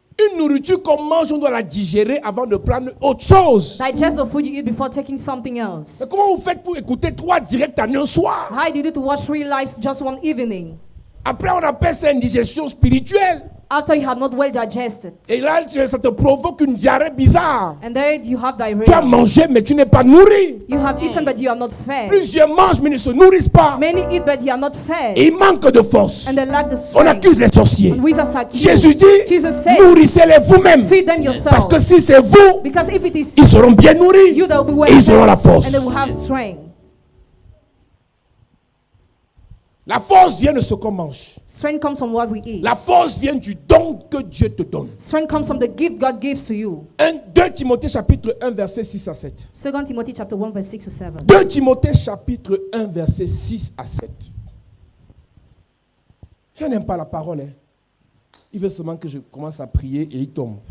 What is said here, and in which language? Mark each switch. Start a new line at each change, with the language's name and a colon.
French: Une nourriture qu'on mange, on doit la digérer avant de prendre autre chose.
English: Digest the food you eat before taking something else.
French: Mais comment vous faites pour écouter 3 directs en un soir?
English: How do you do to watch 3 lives just one evening?
French: Après, on appelle ça une digestion spirituelle.
English: After you have not well digested.
French: Et là, ça te provoque une diarrhée bizarre.
English: And then you have
French: Tu as
English: diarrhea.
French: mangé, mais tu n'es pas nourri.
English: You have eaten but you are not fed.
French: Plusieurs mangent, mais ne se nourrissent pas.
English: Many eat but you are not fed.
French: Et ils manquent de force.
English: And they lack the
French: On
English: strength.
French: accuse les sorciers.
English: And wizards are accused.
French: Jésus dit,
English: Jesus said,
French: nourrissez-les vous-même.
English: feed them
French: Parce
English: yourself.
French: que si c'est vous,
English: Because if it is
French: ils seront bien nourris.
English: you, they will be well
French: Et ils auront la
English: fed.
French: force.
English: And they will have strength.
French: La force vient de ce qu'on mange.
English: Strength comes from what we eat.
French: La force vient du don que Dieu te donne.
English: Strength comes from the gift God gives to you.
French: 2 Timothée chapitre 1 verset 6 à 7.
English: 2 Timothy chapter 1 verse 6 to 7.
French: 2 Timothée chapitre 1 verset 6 à 7. Je n'aime pas la parole. Hein. Il veut seulement que je commence à prier et il tombe.